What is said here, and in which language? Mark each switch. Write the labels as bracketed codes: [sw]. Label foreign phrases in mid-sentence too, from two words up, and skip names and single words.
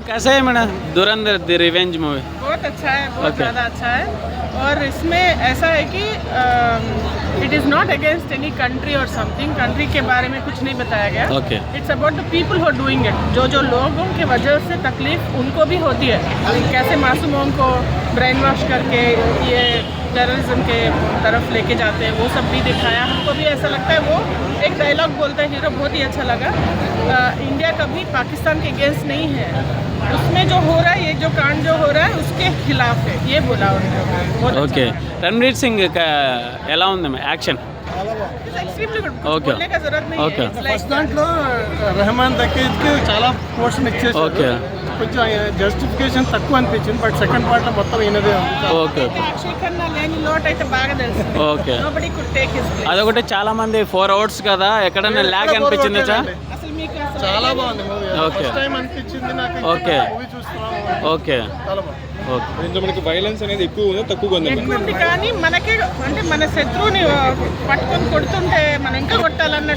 [hi] कैसा है मैडम धुरंधर द रिवेंज मूवी? बहुत अच्छा है, बहुत ज़्यादा अच्छा है। और इसमें ऐसा है कि [en] it is not against any country [hi] और समथिंग, कंट्री के बारे में कुछ नहीं बताया गया। ओके [en] it's about the people who are doing it, [hi] जो लोगों के वजह से तकलीफ उनको भी होती है, कैसे मासूमों को [en] brain wash [hi] करके ये टेररिज्म के तरफ लेके जाते हैं, वो सब भी दिखाया। हमको भी ऐसा लगता है, वो एक डायलॉग बोलता है हीरो, बहुत ही अच्छा लगा। इंडिया कभी पाकिस्तान के अगेंस्ट नहीं है, उसमें जो हो रहा है, ये जो कांड जो हो रहा है उसके खिलाफ है, ये बोला उन्होंने। [te] ఓకే రణ్వీర్ సింగ్ ఎలా ఉంది యాక్షన్? [en] extremely good, Okay. [hi] बोलने का जरूरत नहीं Okay. है। [te] ఫస్ట్ దాంట్లో రెహమాన్ దక్కీజ్కి చాలా పోర్షన్ ఇచ్చేసారు. ఓకే కొంచెం జస్టిఫికేషన్ తక్కువ అనిపించింది, [en] but second part [te] లో మొత్తం ఈయనదే ఉంది. ఓకే అక్షయ్ ఖన్నా లేని లోటు అయితే బాగా తెలుసు. ఓకే [en] Nobody could take his place. [te] అదొకటి చాలా మంది 4 hours కదా, ఎక్కడైనా ల్యాగ్ అనిపించింది చా? అసలు మీకు అసలు చాలా బాగుంది మూవీ. Okay. [en] first time [te] అనిపించింది నాకు Okay. మూవీ చూస్తున్నాను. ఓకే చాలా బాగుంది. ఓకే దీంట్లో మనకి వైలెన్స్ అనేది ఎక్కువ ఉందా తక్కువ ఉందా? ఎక్కువ ఉంది, కానీ మనకే అంటే మన శత్రువుని పట్టుకొని కొడుతుంటే మనం ఇంకా కొట్టాలన్నట్టు